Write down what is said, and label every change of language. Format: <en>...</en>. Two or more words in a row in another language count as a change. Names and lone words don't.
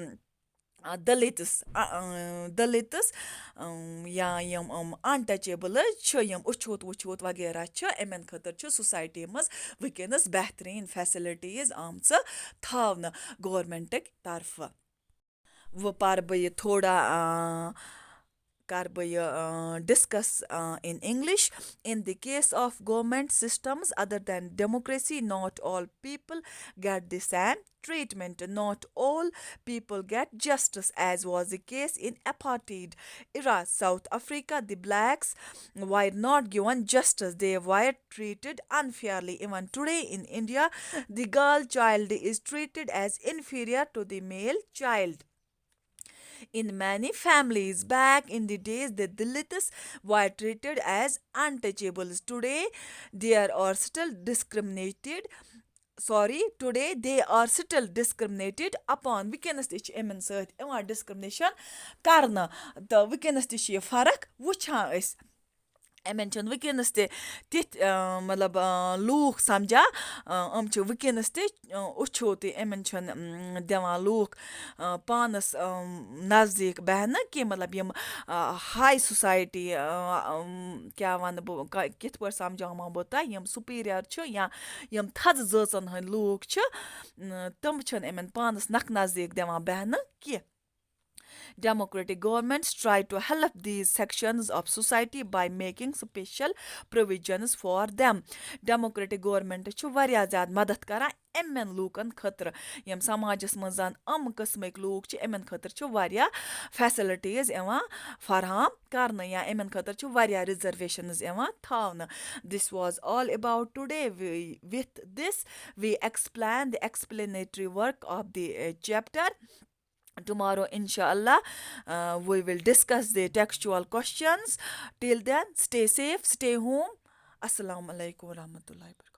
<ks>دٔلِتٕس یا یِم اَنٹَچیبٕلٕز چھِ یِم أچھوت وغیرہ چھِ یِمَن خٲطرٕ چھِ سوسایٹی منٛز وٕنکٮ۪نَس بہتریٖن فیسَلٹیٖز آمژٕ تھاونہٕ گورمٮ۪نٛٹٕکۍ طرفہٕ وۄنۍ پَرٕ بہٕ یہِ تھوڑا کَرٕ بہٕ یہِ</ks> <en>discuss in English in the case of government systems other than democracy not all people get the same treatment. Not all people get justice, as was the case in apartheid era. South Africa, the blacks were not given justice. They were treated unfairly. Even today in India, the girl child is treated as inferior to the male child. In many families back in the days, the Dalits were treated as untouchables. Today they are still discriminated upon.</en> <ks>وٕنکٮ۪نَس تہِ چھِ یِمَن سۭتۍ یِوان ڈِسکرٛمنیشَن کَرنہٕ تہٕ وٕنکٮ۪نَس تہِ چھِ یہِ فرق وٕچھان أسۍ یِمَن چھِنہٕ وٕنکٮ۪نَس تہِ تِتھۍ مطلب لوٗکھ سَمجان یِم چھِ وٕنکٮ۪نَس تہِ أچھوتٕے یِمَن چھِنہٕ دِوان لوٗکھ پانَس نزدیٖک بیٚہنہٕ کینٛہہ مطلب یِم ہاے سوسایٹی کیٛاہ وَنہٕ بہٕ کِتھ پٲٹھۍ سَمجاومو بہٕ تۄہہِ یِم سُپیٖریَر چھِ یا یِم تھَزٕ زٲژَن ہٕنٛدۍ لوٗکھ چھِ تِم چھِنہٕ یِمَن پانَس نزدیٖک دِوان بیٚہنہٕ کینٛہہ.</ks> <en>Democratic governments try to help these sections of society by making special provisions for them. Democratic government</en> <ks>چھُ واریاہ زیادٕ مدد کران یِمن لوٗکن خٲطرٕ یِم سماجس منٛز قٕسمٕکۍ لوٗکھ چھِ یِمن خٲطرٕ چھُ واریاہ فیسلٹیٖز یِوان فراہم کرنہٕ یا یِمن خٲطرٕ چھُ واریاہ رِزرویشنز یِوان تھاونہٕ.</ks> <en>This was all about today. With this, we explain the explanatory work of the chapter. Tomorrow, inshallah, we will discuss the textual questions. Till then, stay safe, stay home.</en> <ar>السلام عليكم ورحمة الله وبركاته.</ar>